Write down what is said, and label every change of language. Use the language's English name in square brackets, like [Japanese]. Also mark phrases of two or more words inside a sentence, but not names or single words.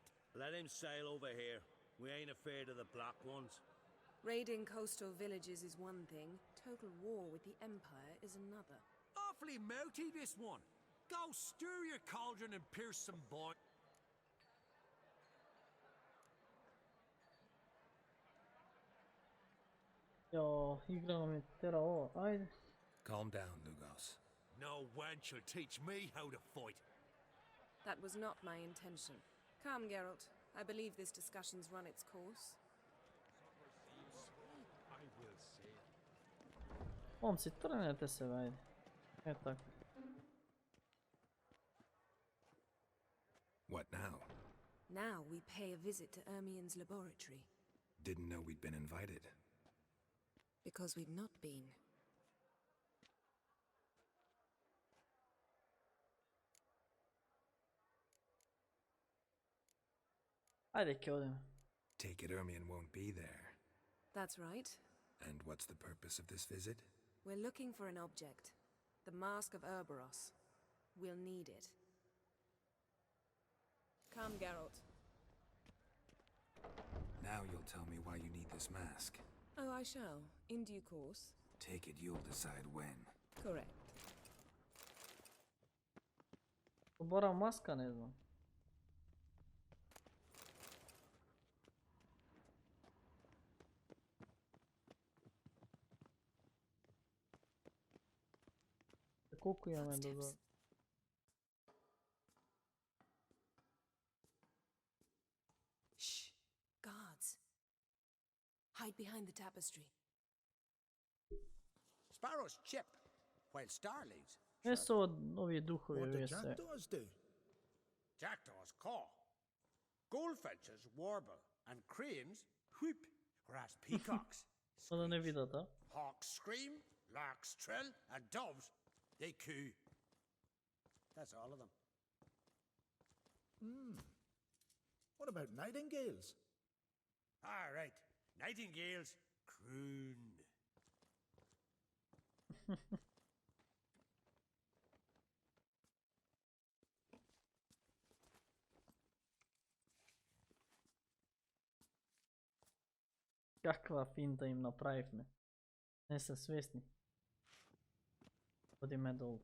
[English] Let him sail over here. We ain't afraid of the black ones. Raiding coastal villages is one thing, total war with the Empire is another. Awfully mouty, this one. Go stir your cauldron and pierce some boy. [Macedonian] Ја, играно ми тера ова, ајде. [English] Calm down, Lugos. No wench will teach me how to fight. That was not my intention. Come, Geralt. I believe this discussion's run its course. [Macedonian] Момци, тргнете се, бе, ајде. Е така. [English] What now? Now we pay a visit to Ermien's laboratory. Didn't know we'd been invited. Because we've not been. [Macedonian] Ајде, ќе одиме. [English] Take it Ermion won't be there. That's right. And what's the purpose of this visit? We're looking for an object. The Mask of Ouroboros. We'll need it. Come, Geralt. Now you'll tell me why you need this mask. Oh, I shall. In due course. Take it you'll decide when. Correct. [Macedonian] Убара маска, не знам. Колку имаме до... [English] Shh. Guards. Hide behind the tapestry. Sparrows chip, while starlings. [Macedonian] Не се овие духови, овие се. [English] do? Jackdaws caw. Goldfinches warble, and cranes whoop, whereas peacocks [Macedonian] За да не видат, а? [English] hawks scream, larks trill, and doves, they coo. That's all of them. What about nightingales? All right, nightingales croon. [Macedonian] Каква финта им направивме. Не се свесни. Одиме долу.